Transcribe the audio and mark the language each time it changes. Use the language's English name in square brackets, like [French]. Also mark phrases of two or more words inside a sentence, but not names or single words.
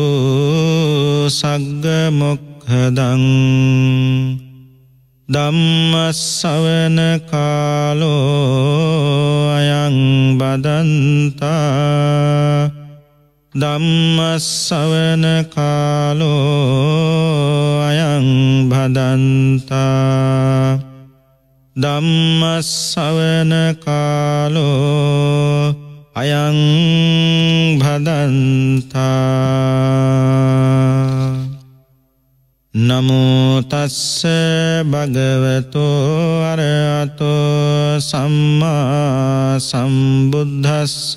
[Pali] සග්ග මොක්ඛදං ධම්ම ශ්‍රවණ කාලෝ අයං බදන්තා ධම්ම ශ්‍රවණ කාලෝ අයං බදන්තා ධම්ම ශ්‍රවණ කාලෝ අයං භදන්තා නමෝ තස්ස භගවතෝ අරහතෝ සම්මා සම්බුද්දස්ස